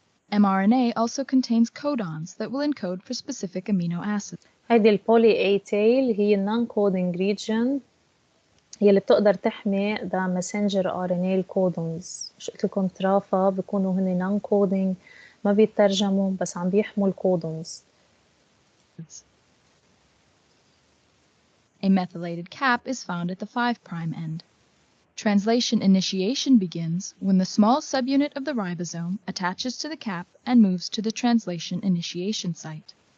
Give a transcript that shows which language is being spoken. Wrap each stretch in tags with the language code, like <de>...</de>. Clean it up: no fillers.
<en>mRNA also contains codons that will encode for specific amino acids.</en> <ar>هيدي البولي A tail هي</ar> <en>non-coding region</en> <ar>يلي بتقدر تحمي</ar> <en>the messenger RNA codons.</en> <ar>مش قلت لكم ترافا بيكونوا هن non-coding ما بيترجموا بس عم بيحموا الكودونز.</ar> <en>A methylated cap is found at the 5' end. Translation initiation begins when the small subunit of the ribosome attaches to the cap and moves to the translation initiation site.</en>